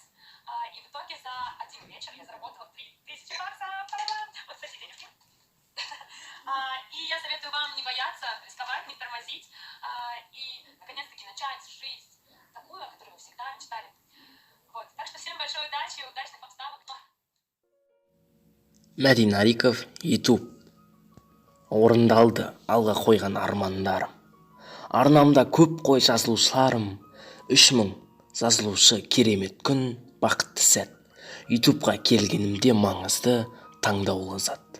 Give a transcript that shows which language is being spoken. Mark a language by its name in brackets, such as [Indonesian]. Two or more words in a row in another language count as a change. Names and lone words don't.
[Russian] И в итоге за один вечер я заработала 3000 баксов. Вот, кстати, денежки. И я советую вам не бояться, рисковать, не тормозить и наконец-таки начать жизнь такую, о которой вы всегда мечтали. Вот. Так что всем большой удачи, удачных поставок. Мади Нариков, YouTube. [Kazakh] Орындалды алға қойған армандарым. Арнамда көп қой жазылушыларым. 3000 жазылушы керемет күн, бақытты сәт. YouTubeға келгенімде маңызды таңдаулы зат.